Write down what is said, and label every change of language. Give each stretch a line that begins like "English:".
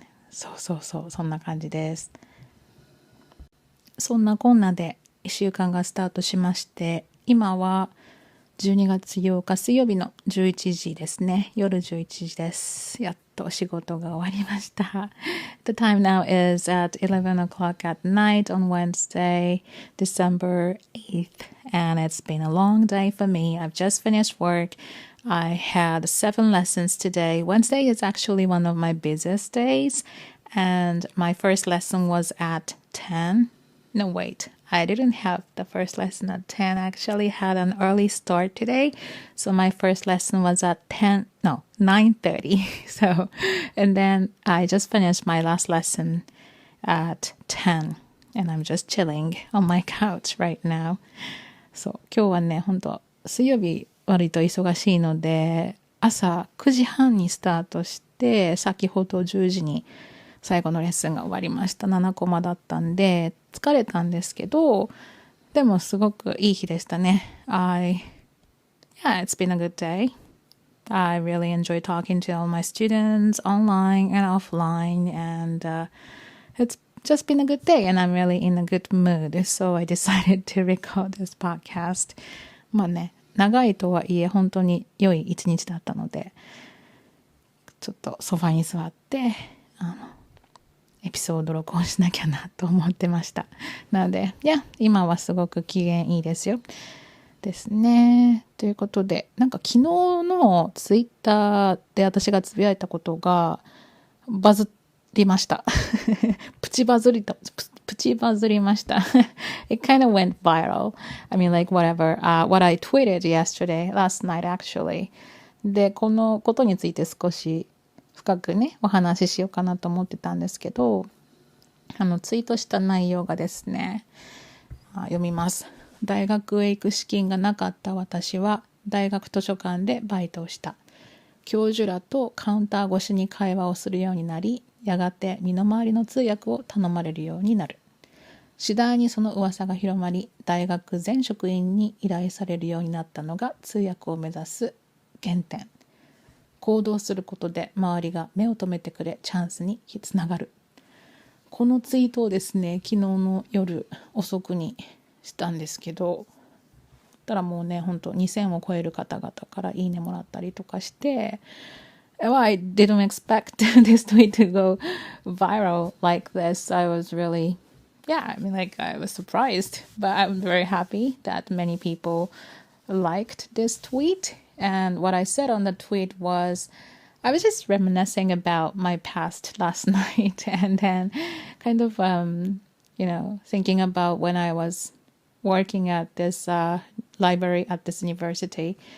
Japanese: そんな感じです。そんなこんなで1週間がスタートしまして、今は12月8日水曜日の11時ですね。夜11時です。やっと仕事が終わりました。
English: The time now is at 11 o'clock at night on Wednesday, December 8th. And it's been a long day for me. I've just finished work. I had 7 lessons today. Wednesday is actually one of my busiest days. And my first lesson was at 10. No, wait. I didn't have the first lesson at 10. I actually had an early start today. So my first lesson was at 9:30. So, and then I just finished my last lesson at 10. And I'm just chilling on my couch right now.
Japanese: そう、今日はね、本当水曜日割と忙しいので、朝9時半にスタートして、先ほど10時に最後のレッスンが終わりました。 7コマだったんで、疲れたんですけど、でもすごくいい日でしたね。
English: Yeah, it's been a good day. I really enjoy talking to all my students online and offline, and it's just been a good day, and I'm really in a good mood. So I decided to record this podcast.
Japanese: まあね、長いとはいえ本当に良い一日だったので、ちょっとソファに座って、エピソード録音しなきゃなと思ってました。なので、今はすごく機嫌いいですよ。ですね。ということで、なんか昨日のツイッターで私がつぶやいたことがバズりました。プチバズりました。
English: It kind of went viral. I mean, like whatever, what I tweeted last night actually.
Japanese: で、このことについて少し深くねお話ししようかなと思ってたんですけど、ツイートした内容がですね、読みます。大学へ行く資金がなかった私は大学図書館でバイトをした。教授らとカウンター越しに会話をするようになり、やがて身の回りの通訳を頼まれるようになる。次第にその噂が広まり、大学全職員に依頼されるようになったのが通訳を目指す原点。行動することで周りが目を留めてくれ、チャンスにつながる。このツイートをですね、昨日の夜遅くにしたんですけど、たらもうね、本当2000を超える方々からいいねもらったりとかして、
English: I didn't expect this tweet to go viral like this. I was really, I was surprised, but I'm very happy that many people liked this tweet. And what I said on the tweet was, I was just reminiscing about my past last night and then kind of, thinking about when I was working at this library at this university.